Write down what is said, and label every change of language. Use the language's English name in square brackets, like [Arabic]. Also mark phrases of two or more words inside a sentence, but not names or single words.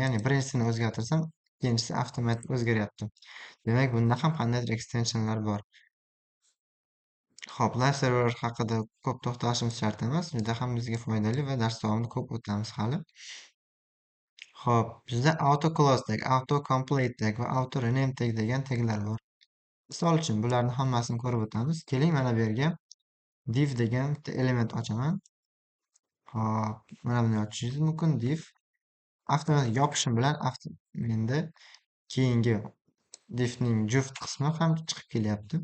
[Uzbek] Ya'ni birinchisini o'zgartirsam, ikkinchisi avtomatik o'zgaryapti. Demak, bunda ham qandaydir extensionlar bor. Xo'p, live server haqida ko'p to'xtalishimiz shart emas, juda ham bizga foydali va dars davomida ko'p o'tamiz hali. [English] Xo'p, bizda auto close tag, auto complete tag va auto rename tag [Uzbek] degan taglar bor. Misol uchun bularni hammasini ko'rib o'tamiz. Keling, mana bu yerga div degan bitta element ochaman. Hop, mana buni ochishingiz mumkin. Div avtomatik yopishim bilan menda keyingi divning juft qismi ham chiqib kelyapti.